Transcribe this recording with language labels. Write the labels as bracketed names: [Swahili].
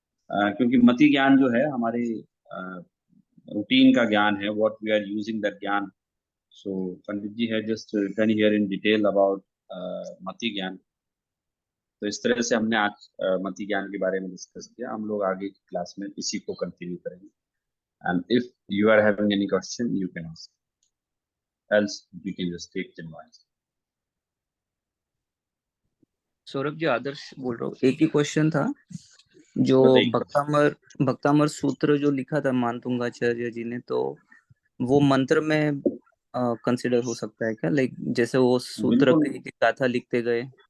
[Hindi] क्योंकि मति ज्ञान जो है हमारे रूटीन का ज्ञान है, [English] what we are using that [Hindi] ज्ञान। [English] So Pandit ji है just return here in detail about मति ज्ञान। [Hindi] तो इस तरह से हमने आज मति ज्ञान के बारे में डिस्कस किया। हम लोग आगे की क्लास में इसी को कंटिन्यू करेंगे। [English] And if you are having any question you can ask. else we can just take them once. [Hindi] Saurabh ji, आदर्श बोल रहा हूँ। एक ही क्वेश्चन था, जो बताइए। भक्तामर सूत्र जो लिखा था मानतुंगाचार्य जी ने, तो वो मंत्र में कंसिडर हो सकता है क्या? लाइक जैसे वो सूत्र बिल्कुल पे एक गाथा लिखते गए।